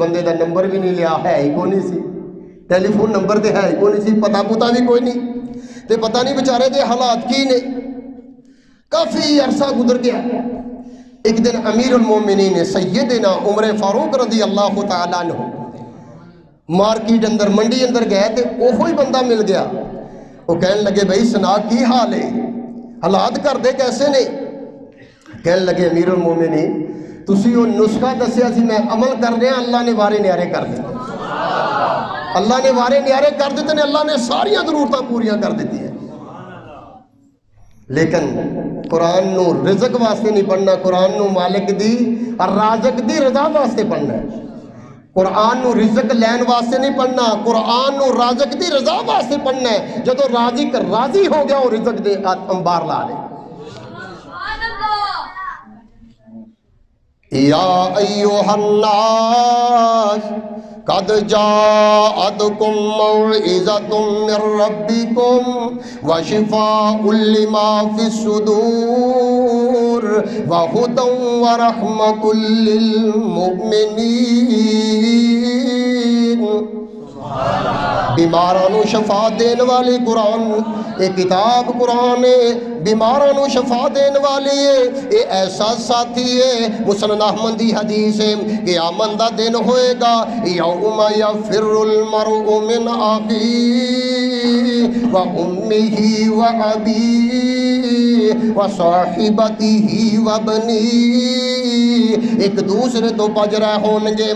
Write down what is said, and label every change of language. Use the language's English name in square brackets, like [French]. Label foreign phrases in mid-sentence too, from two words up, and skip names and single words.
[Punjabi] بندے دا نمبر بھی نہیں لیا، ہے ہی کوئی نہیں سی، ٹیلی فون نمبر تے ہے ہی کوئی نہیں سی، پتہ پتا بھی کوئی نہیں تے پتہ نہیں بیچارے دے حالات کی نے. کافی عرصہ گزر گیا. ایک دن امیر المومنین سیدنا عمر فاروق [Arabic] رضی اللہ تعالیٰ عنہ [Punjabi] مارکیٹ اندر منڈی اندر گئے تے اوہی بندہ مل گیا. وہ کہنے لگے بھائی سنا کی حال ہے، حالات کر دے کیسے نے؟ کہنے لگے امیر المومنین تسی وہ نسخہ دسیا سی میں عمل کر رہے ہیں، اللہ نے وارے نیارے کر دیتے. اللہ نے وارے نیارے کر دیتے نے، اللہ نے ساریاں ضرورتاں پوریاں کر دیتی ہیں. لیکن قرآن نو رزق واسطے نہیں پڑھنا، قرآن نو مالک دی اور رازق دی رضا واسطے پڑھنا ہے. قرآن نو رزق لین واسطے نہیں پڑھنا، قرآن نو رازق دی رضا واسطے پڑھنا ہے. جدو رازق راضی ہو گیا وہ رزق دے انبار لا لے. [Arabic] یا ایوہ الناس قد جاءتکم موعظۃ من ربکم وشفاء لما فی الصدور وہدی ورحمۃ للمؤمنین. [Punjabi] بیماراں نوں شفا دین والی قرآن، اے کتاب قرآن ہے، بیماراں نوں شفا دین والی ہے، اے ایسا ساتھی ہے۔ مسند احمد دی حدیث ہے، قیامت دا دن ہوئے گا، [Arabic] یوم یفر المرء من اخیہ و امہ و ابیہ و صاحبتہ و بنیہ، [Punjabi] ایک دوسرے تو بج رہے ہون گے۔